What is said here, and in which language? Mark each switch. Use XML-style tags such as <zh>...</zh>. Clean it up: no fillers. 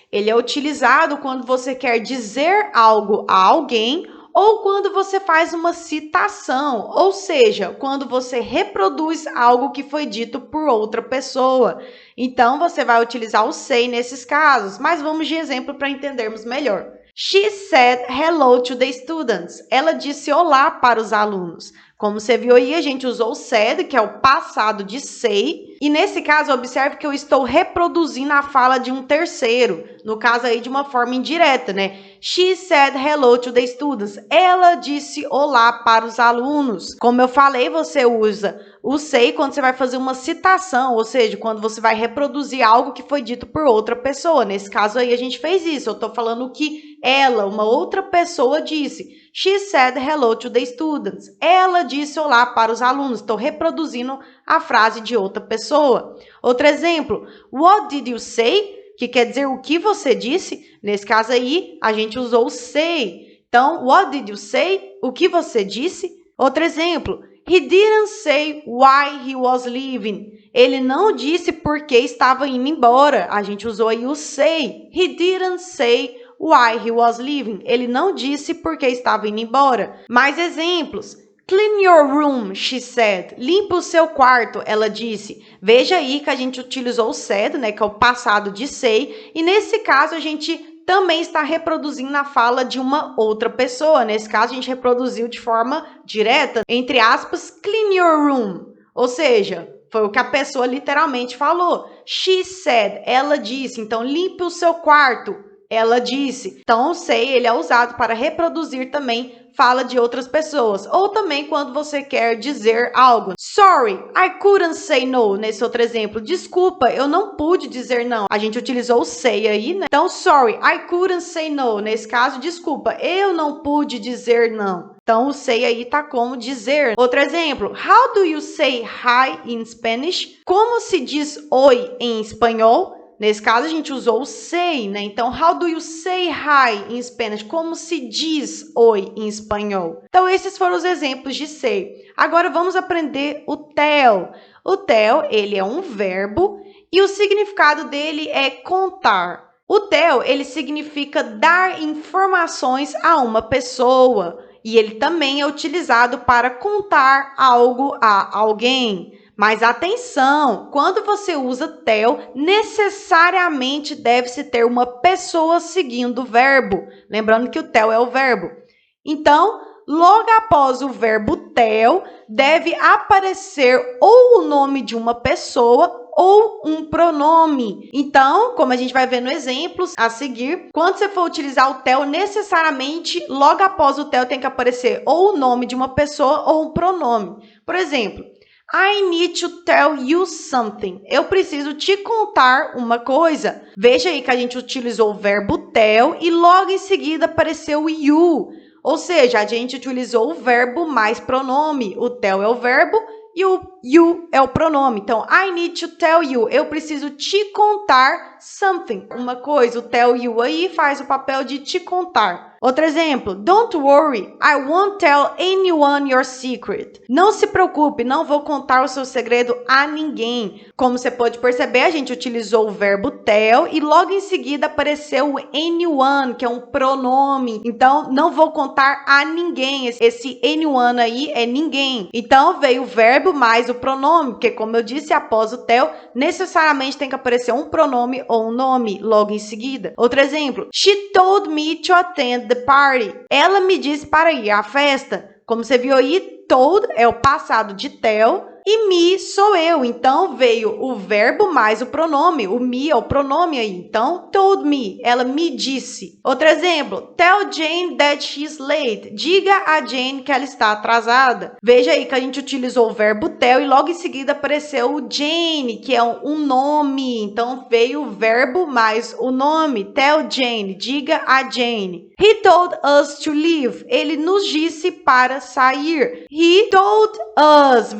<pt>Ele é utilizado quando você quer dizer algo a alguém ou quando você faz uma citação, ou seja, quando você reproduz algo que foi dito por outra pessoa. Então, você vai utilizar o say nesses casos, mas vamos de exemplo para entendermos melhor.</pt> <en>She said hello to the students.</en> <pt>Ela disse olá para os alunos. Como você viu aí, a gente usou o said, que é o passado de say, e nesse caso, observe que eu estou reproduzindo a fala de um terceiro, no caso aí de uma forma indireta, né?</pt> <en>She said hello to the students.</en> <pt>Ela disse olá para os alunos. Como eu falei, você usa o say quando você vai fazer uma citação, ou seja, quando você vai reproduzir algo que foi dito por outra pessoa. Nesse caso aí, a gente fez isso. Eu estou falando o que ela, uma outra pessoa, disse.</pt> <en>She said hello to the students.</en> <pt>Ela disse olá para os alunos. Estou reproduzindo a frase de outra pessoa. Outro exemplo.</pt> <en>What did you say?</en> <pt>Que quer dizer o que você disse. Nesse caso aí, a gente usou o say. Então,</pt> <en>what did you say?</en> <pt>O que você disse? Outro exemplo.</pt> <en>He didn't say why he was leaving.</en> <pt>Ele não disse por que estava indo embora. A gente usou aí o say.</pt> <en>He didn't say why he was leaving.</en> <pt>Ele não disse por que estava indo embora. Mais exemplos.</pt> <en>Clean your room, she said.</en> <pt>Limpa o seu quarto, ela disse. Veja aí que a gente utilizou o said, né, que é o passado de say, e nesse caso a gente também está reproduzindo a fala de uma outra pessoa. Nesse caso a gente reproduziu de forma direta, entre aspas,</pt> <en>clean your room.</en> <pt>Ou seja, foi o que a pessoa literalmente falou.</pt> <en>She said,</en> <pt>ela disse. Então, limpe o seu quarto, ela disse. Então, o say, ele é usado para reproduzir também fala de outras pessoas. Ou também quando você quer dizer algo.</pt> <en>Sorry, I couldn't say no.</en> <pt>Nesse outro exemplo. Desculpa, eu não pude dizer não. A gente utilizou o say aí, né?</pt> <en>Então, sorry, I couldn't say no.</en> <pt>Nesse caso, desculpa, eu não pude dizer não. Então, o say aí tá como dizer. Outro exemplo.</pt> <en>How do you say hi in Spanish?</en> <pt>Como se diz oi em espanhol? Nesse caso, a gente usou o say, né?</pt> <en>Então, how do you say hi in Spanish?</en> <pt>Como se diz oi em espanhol? Então, esses foram os exemplos de say. Agora, vamos aprender o tell. O tell, ele é um verbo e o significado dele é contar. O tell, ele significa dar informações a uma pessoa e ele também é utilizado para contar algo a alguém. Mas atenção, quando você usa tell, necessariamente deve-se ter uma pessoa seguindo o verbo. Lembrando que o tell é o verbo. Então, logo após o verbo tell, deve aparecer ou o nome de uma pessoa ou um pronome. Então, como a gente vai ver no exemplo a seguir, quando você for utilizar o tell, necessariamente, logo após o tell, tem que aparecer ou o nome de uma pessoa ou um pronome.</pt> <en>Por exemplo, I need to tell you something.</en> <pt>Eu preciso te contar uma coisa. Veja aí que a gente utilizou o verbo tell e logo em seguida apareceu o you. Ou seja, a gente utilizou o verbo mais pronome. O tell é o verbo e o you é o pronome. Então,</pt> <en>I need to tell you.</en> <pt>Eu preciso te contar</pt> <en>something.</en> <pt>Uma coisa, o tell you aí faz o papel de te contar.</pt> <en>Outro exemplo, don't worry, I won't tell anyone your secret.</en> <pt>Não se preocupe, não vou contar o seu segredo a ninguém. Como você pode perceber, a gente utilizou o verbo tell e logo em seguida apareceu o anyone, que é um pronome. Então, não vou contar a ninguém. Esse anyone aí é ninguém. Então, veio o verbo mais o pronome, porque como eu disse, após o tell, necessariamente tem que aparecer um pronome ou um nome logo em seguida.</pt> <en>Outro exemplo, she told me to attend the party.</en> <pt>Ela me disse para ir à festa. Como você viu aí, told é o passado de tell e me sou eu. Então, veio o verbo mais o pronome. O me é o pronome aí. Então,</pt> <en>told me,</en> <pt>ela me disse.</pt> <en>Outro exemplo, tell Jane that she's late.</en> <pt>Diga a Jane que ela está atrasada. Veja aí que a gente utilizou o verbo tell e logo em seguida apareceu o Jane, que é um nome. Então, veio o verbo mais o nome.</pt> <en>Tell Jane,</en> <pt>diga a Jane.</pt> <en>He told us to leave.</en> <pt>Ele nos disse para sair.</pt> <en>He told us.</en>